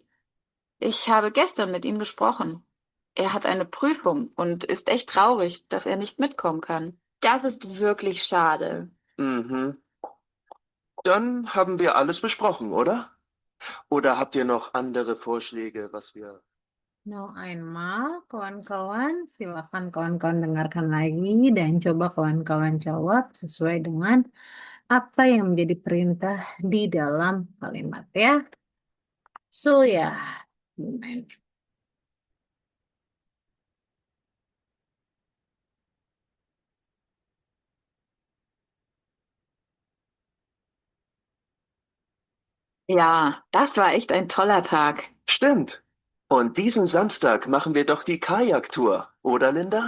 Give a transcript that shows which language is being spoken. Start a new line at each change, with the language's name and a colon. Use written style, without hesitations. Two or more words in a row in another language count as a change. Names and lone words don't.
German: Ich habe gestern mit ihm gesprochen. Er hat eine Prüfung und ist echt traurig, dass er nicht mitkommen kann. Das ist wirklich schade. Mhm. Dann haben wir alles besprochen, oder? Oder habt ihr noch andere Vorschläge, was wir... Noch einmal,
Indonesian: kawan-kawan, silakan kawan-kawan dengarkan lagi dan coba kawan-kawan jawab sesuai dengan apa yang menjadi perintah di dalam kalimat ya. So ya, gimana?
German: Ja, das war echt ein toller Tag. Stimmt. Und diesen Samstag machen wir doch die Kajaktour, oder Linda?